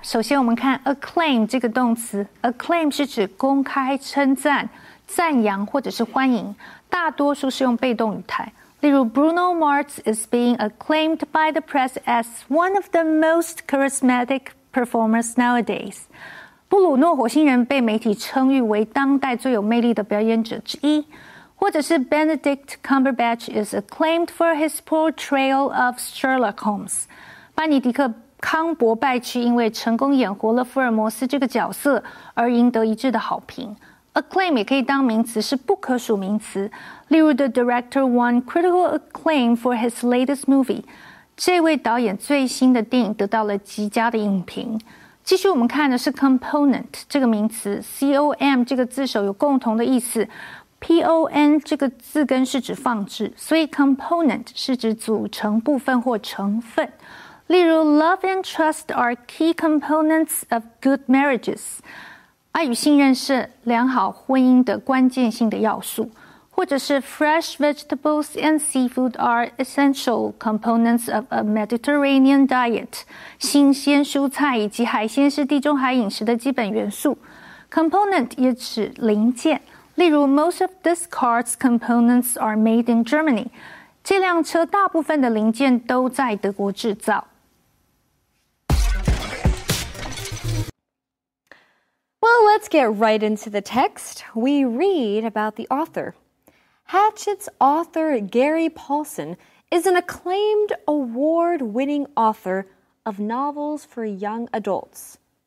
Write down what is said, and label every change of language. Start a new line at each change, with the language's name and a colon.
Chinese: 首先我们看 acclaim 这个动词 acclaim 是指公开称赞、赞扬或者是欢迎，大多数是用被动语态。例如
English: Bruno Mars is being acclaimed by the press as one of the most charismatic performers nowadays.
Chinese: 布鲁诺火星人被媒体称誉为当代最有魅力的表演者之一。或者是
English: Benedict Cumberbatch is acclaimed for his portrayal of Sherlock Holmes.
Chinese: 班尼迪克·康伯拜区因为成功演活了福尔摩斯这个角色而赢得一致的好评。 Acclaim 也可以当名词，是不可数名词。例如
English: The director won critical acclaim for his latest movie.
Chinese: 这位导演最新的电影得到了极佳的影评。继续我们看的是 component 这个名词 ，com 这个字首有共同的意思。 pon 这个字根是指放置，所以 component 是指组成部分或成分。例如
English: Love and trust are key components of good marriages.
Chinese: 爱与信任是良好婚姻的关键性的要素。或者是
English: Fresh vegetables and seafood are essential components of a Mediterranean diet.
Chinese: 新鲜蔬菜以及海鲜是地中海饮食的基本元素。 Component 也指零件。例如
English: Most of this car's components are made in Germany.
Chinese: 这辆车大部分的零件都在德国制造。
English: Well, let's get right into the text. We read about the author. Hatchet's author, Gary Paulsen, is an acclaimed award-winning author of novels for young adults.